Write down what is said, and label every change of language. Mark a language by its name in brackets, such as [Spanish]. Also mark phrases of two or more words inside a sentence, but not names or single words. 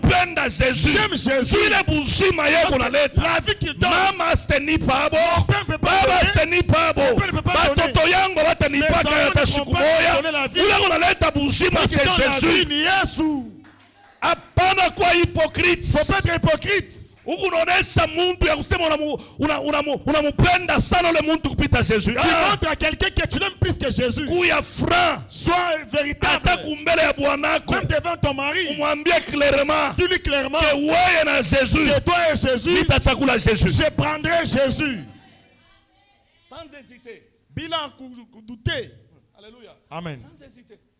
[French] J'aime Jésus. La vie qu'il donne. Mon père ne peut pas donner. Mon père ne peut pas donner. Mes enfants ne vont pas donner la vie. C'est Jésus. [Swahili] Apana kwa hypocrite. [French] Faut pas être hypocrite. [Swahili] Unaonesha muntu ya kusema unampenda sana ule muntu kupita Jésus. [French] Tu montres à quelqu'un que tu l'aimes plus que Jésus. [Swahili] Kuya franc. [French] Sois véritable. [Swahili] Hata kumbele ya bwanako. [French] Même devant ton mari. [Swahili] Umwambie clairement. [French] Dis-lui clairement. [Swahili] Que wewe na Jésus. [French] Que toi et Jésus. [Swahili] Nitachakula Jésus. [French] Je prendrai Jésus. Sans hésiter. [Swahili] Bila douter. [French] Alléluia. Amen. Sans hésiter.